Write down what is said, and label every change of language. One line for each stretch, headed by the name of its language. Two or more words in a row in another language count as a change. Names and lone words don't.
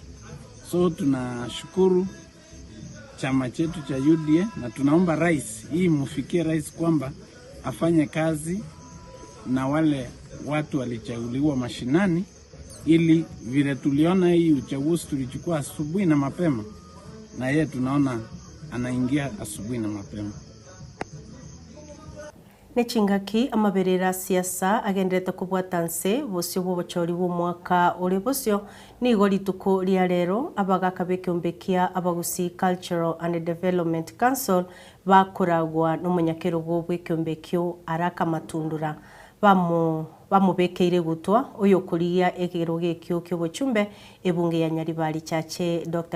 Swahili: So tunashukuru chama chetu cha UDA na tunaomba rais, hii mufikie rais kwamba afanye kazi na wale watu walichaguliwa mashinani, ili vile tuliona hii uchaguzi tulichukua asubuhi na mapema, na yeye tunaona anaingia asubuhi na mapema.
Gusii: Nechingaki amaberera siasa agenderete kubwatanse bosio bw'obuchori bw'omwaka uri bosio nigo rituko ria rero abagaka b'ekiombekia abagusi
English: Cultural and Development Council
Gusii: bakoragwa n'umunyakero bw'ekiombekio Araka Matundura bamubekeire gutwa uyo kuria egero gekio ky'obuchumbe ebunge ya Nyaribari Chache Dr.